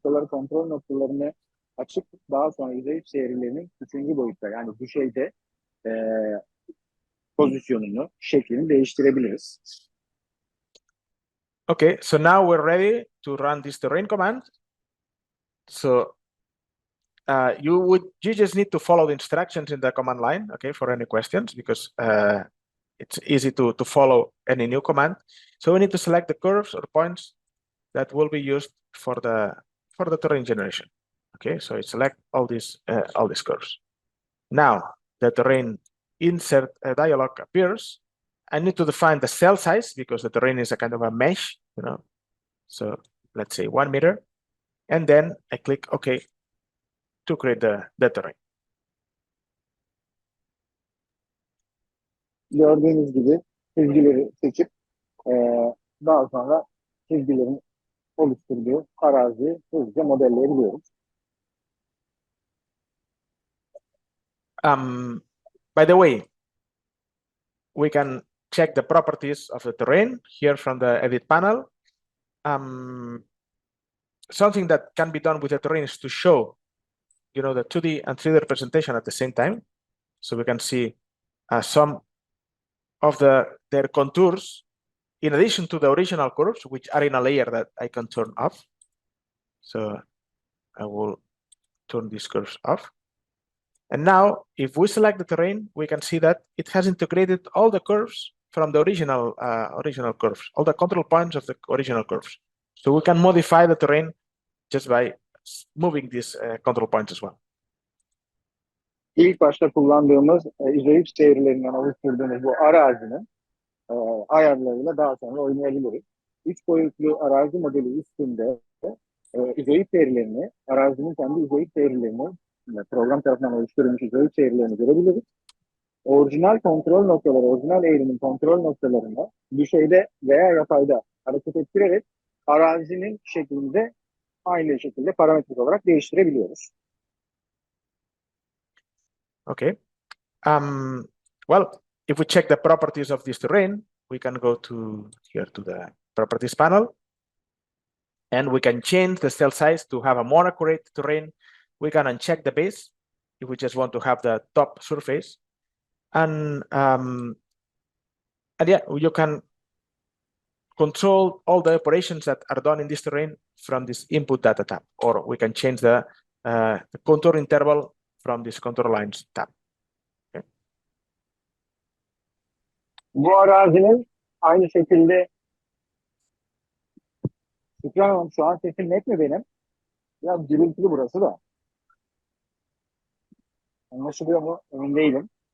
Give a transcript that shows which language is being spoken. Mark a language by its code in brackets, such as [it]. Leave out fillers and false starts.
[tr] Kontrol noktalarını açıp daha sonra izoid eğrilerinin 3. boyutta yani düşeyde pozisyonunu, şeklini değiştirebiliriz. [en] Okay, so now we're ready to run this terrain command. So you just need to follow the instructions in the command line, okay, for any questions, because it's easy to follow any new command. So we need to select the curves or points that will be used for the terrain generation. Okay, so I select all these curves. Now the terrain insert dialog appears. I need to define the cell size because the terrain is a kind of a mesh, So let's say 1 meter, and then I click OK to create the terrain. [tr] Gördüğünüz gibi çizgileri seçip daha sonra çizgilerin oluşturduğu araziyi hızlıca modelleyebiliyoruz. [en] By the way, we can check the properties of the terrain here from the edit panel. Something that can be done with the terrain is to show, the 2D and 3D representation at the same time. So we can see some of their contours in addition to the original curves, which are in a layer that I can turn off. So I will turn these curves off. And now, if we select the terrain, we can see that it has integrated all the curves from the original curves, all the control points of the original curves. So we can modify the terrain just by moving these control points as well. [tr] İlk başta kullandığımız izoid eğrilerinden oluşturduğumuz bu arazinin ayarlarıyla daha sonra oynayabiliriz. 3 boyutlu arazi modeli üstünde izoid eğrilerini, arazinin kendi izoid eğrilerini, program tarafından oluşturulmuş izoid eğrilerini görebiliriz. Orijinal kontrol noktaları, orijinal eğrimin kontrol noktalarını düşeyde veya yatayda hareket ettirerek arazinin şeklinde aynı şekilde parametrik olarak değiştirebiliyoruz. [en] Okay. Well, if we check the properties of this terrain, we can go to here to the properties panel, and we can change the cell size to have a more accurate terrain. We can uncheck the base if we just want to have the top surface, and yeah, you can control all the operations that are done in this terrain from this input data tab, or we can change the contour interval from this contour lines tab. Okay. [tr] Bu arazinin aynı şekilde Şükran Hanım, şu an sesim net mi benim? Biraz gürültülü burası da. Anlaşılıyor mu? Emin değilim.